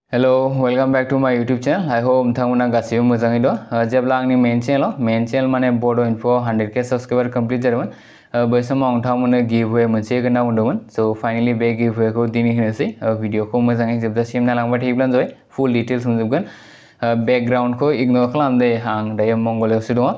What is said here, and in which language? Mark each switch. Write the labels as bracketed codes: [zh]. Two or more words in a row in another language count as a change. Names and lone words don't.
[en] Hello, welcome back to my YouTube channel. I hope [brx] नोंथांमोना गासिबो मोजाङै दं। जेब्ला आंनि [en] main channel [brx] माने बड' इनफो 100k [en] subscriber complete [brx] जादोंमोन। बै समाव नोंथांमोननो गिवअवे मोनसे होना बुंदोंमोन। [en] so finally [brx] बे गिवअवेखौ दिनै होनोसै। भिडिअखौ मोजाङै जोबजासिम नायलांबाय थायोब्लानो जाबाय। [en] full details मोनजोबगोन। [brx] बैकग्राउंडखौ इगनोर खालाम दे, आं दायो मंगलियावसो दङ।